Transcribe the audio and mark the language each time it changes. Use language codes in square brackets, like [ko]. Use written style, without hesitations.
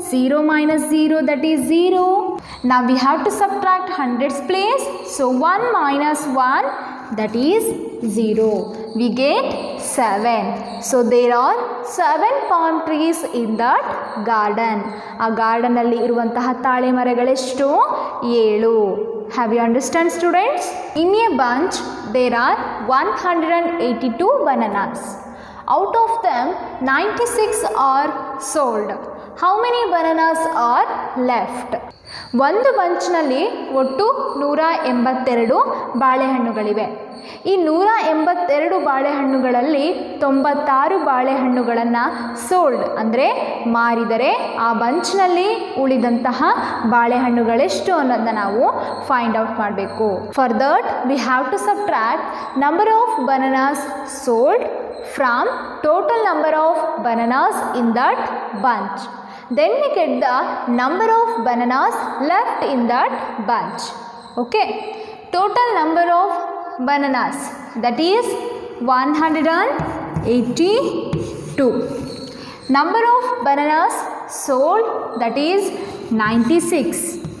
[en] 0 minus 0, that is 0. Now we have to subtract hundreds place. So 1 minus 1, that is 0. We get 7. So there are 7 palm trees in that garden. [kn] ಆ garden ಅಲ್ಲಿ ಇರುವಂತಹ ತಾಳೆ ಮರಗಳೆಷ್ಟು? 7. [en] Have you understand, students? In a bunch there are 182 bananas. Out of them 96 are sold. How many bananas are left? [kn] ಒಂದು ಬಂಚ್ನಲ್ಲಿ ಒಟ್ಟು 182 ಬಾಳೆಹಣ್ಣುಗಳಿವೆ. ಈ 182 ಬಾಳೆಹಣ್ಣುಗಳಲ್ಲಿ 96 ಬಾಳೆಹಣ್ಣುಗಳನ್ನು sold ಅಂದರೆ ಮಾರಿದರೆ ಆ ಬಂಚ್ನಲ್ಲಿ ಉಳಿದಂತಹ ಬಾಳೆಹಣ್ಣುಗಳೆಷ್ಟು ಅನ್ನೋದನ್ನ ನಾವು ಫೈಂಡ್ ಔಟ್ ಮಾಡಬೇಕು. [en] For that we have to subtract number of bananas sold from total number of bananas in that bunch. Then we get the number of bananas left in that bunch. Okay, total number of bananas, that is 182. Number of bananas sold, that is 96.